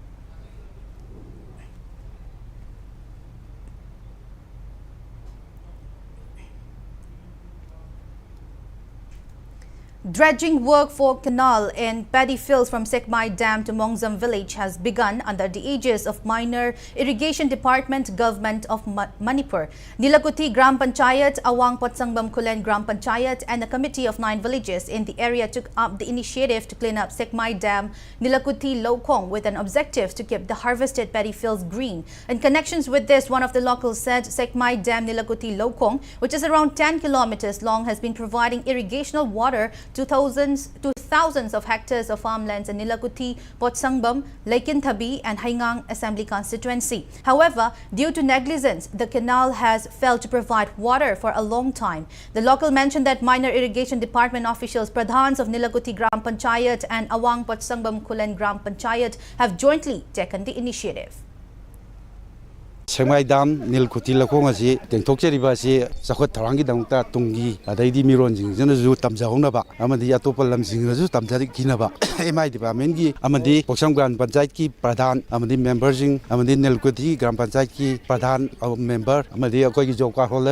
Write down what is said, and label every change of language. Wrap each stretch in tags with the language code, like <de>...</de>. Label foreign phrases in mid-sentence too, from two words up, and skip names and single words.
<en>Dredging work for Canal in paddy fields from Sekmai Dam to Mongzam village has begun under the aegis of Minor Irrigation Department, Government of Manipur. Nilakuti Gram Panchayat, Awang Potsangbam Kulen Gram Panchayat and a committee of 9 villages in the area took up the initiative to clean up Sekmai Dam, Nilakuti Lokong with an objective to keep the harvested paddy fields green. In connections with this, one of the locals said Sekmai Dam Nilakuti Lokong, which is around 10 kilometers long, has been providing irrigational water to thousands of hectares of farmlands in Nilakuti, Potsangbam, Laikinthabi and Haingang Assembly constituency. However, due to negligence, the canal has failed to provide water for a long time. The local mentioned that minor irrigation department officials, Pradhans of Nilakuti Gram Panchayat and Awang Potsangbam Kulen Gram Panchayat have jointly taken the initiative.</en> <mni>Sekmai Dam Nilakuti Lokong asi tengthokcheriba asi sakhot tharangi dangta tunggi adaidi miron jingjana ju tamjahonaba amadi atopa lamjingna ju tamjari kinaba</mni> <en>MI department</en> <mni>gi amadi Poksam Gram Panchayat ki pradhan amadi member jing amadi Nilakuti Gram Panchayat ki pradhan member amadi akoi gi</mni> <en>job card holder</en>